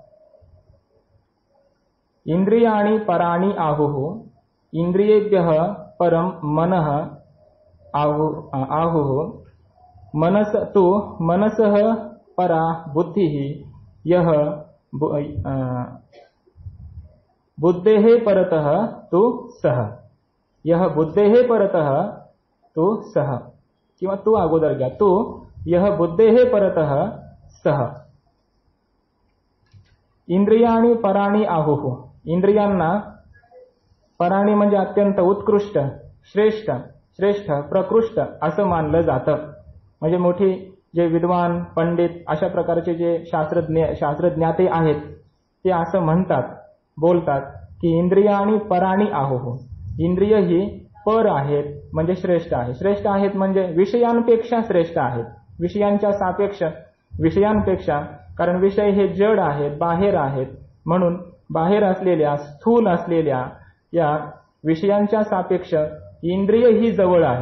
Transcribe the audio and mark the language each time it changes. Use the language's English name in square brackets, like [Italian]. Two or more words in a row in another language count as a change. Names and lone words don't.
[Sanskrit] इंद्रियाणि पराणि आहुः, इंद्रियेभ्यः परं मनः आहुः, मनसः परा बुद्धिः, यः बुद्धेः परतः तु सः. यः बुद्धेः परतः तु सः, [Marathi] किंवा तू अगोदर घ्या, तू [Sanskrit] यः बुद्धेः परतः सः. इंद्रियाणि पराणि आहुः, [Marathi] इंद्रियांना पराणी म्हणजे अत्यंत उत्कृष्ट, श्रेष्ठ, प्रकृष्ट असं मानलं जातं. म्हणजे मोठी जे विद्वान, पंडित अशा प्रकारचे जे शास्त्रज्ञाते आहेत ते असं म्हणतात, बोलतात की [Sanskrit] इंद्रियाणि पराणि आहुः, [Marathi] इंद्रिय ही पर आहेत म्हणजे श्रेष्ठ आहे. श्रेष्ठ आहेत म्हणजे विषयांपेक्षा श्रेष्ठ आहेत, विषयांच्या सापेक्ष, विषयांपेक्षा, कारण विषय हे जड आहेत, बाहेर आहेत, म्हणून बाहेर असलेल्या, स्थूल असलेल्या या विषयांच्या सापेक्ष इंद्रिय ही जवळ आहेत.